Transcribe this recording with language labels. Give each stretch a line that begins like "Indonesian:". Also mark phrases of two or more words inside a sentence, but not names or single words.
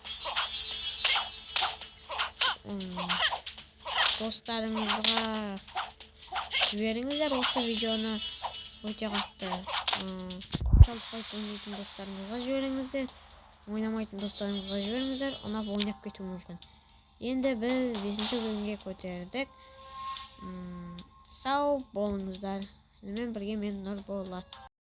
Kazakh: Достарыңызға жіберіңіздер осы видеоны өте қатты. Талқылай ойнайтын достарыңызға жіберіңіздер. Ойнамайтын достарыңызға жіберіңіздер. Ұнап ойнап кетуі мүмкін. Енді біз 5-ші бөлімге көтердік. Sağ bolыңızдар. Sizlerle birge men Nur Bolat.